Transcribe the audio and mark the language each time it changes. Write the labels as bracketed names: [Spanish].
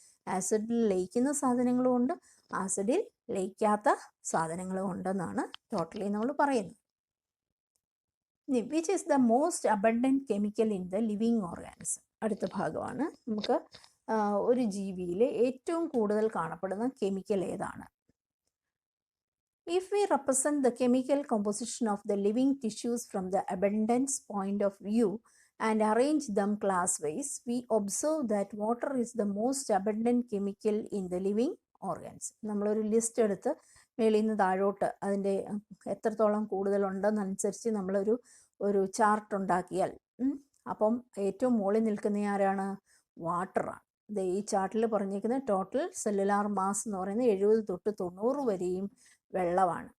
[Malayalam] ആസിഡിൽ ലയിക്കുന്ന സാധനങ്ങളും ഉണ്ട്, ആസിഡിൽ ലയിക്കാത്ത സാധനങ്ങളും ഉണ്ടെന്നാണ് ടോട്ടലി നമ്മൾ പറയുന്നത്. [English] Which is the most abundant chemical in the living organism. [Malayalam] അടുത്ത ഭാഗമാണ്. നമുക്ക് ഒരു ജീവിയിൽ ഏറ്റവും കൂടുതൽ കാണപ്പെടുന്ന കെമിക്കൽ ഏതാണ്? [English] If we represent the chemical composition of the living tissues from the abundance point of view and arrange them class-wise, we observe that water is the most abundant chemical in the living organs. [Malayalam] നമ്മളൊരു list എടുത്ത് മേളിൽ നിന്ന് താഴോട്ട് അതിൻ്റെ എത്രത്തോളം കൂടുതലുണ്ടെന്നനുസരിച്ച് നമ്മളൊരു chart ഉണ്ടാക്കിയാൽ അപ്പം ഏറ്റവും മുകളിൽ നിൽക്കുന്ന ആരാണ്? വാട്ടറാണ്. ഇത് ഈ ചാർട്ടിൽ പറഞ്ഞിരിക്കുന്ന ടോട്ടൽ സെല്ലുലാർ മാസ് എന്ന് പറയുന്നത് 70 തൊട്ട് 90 വരെയും വെള്ളമാണ്.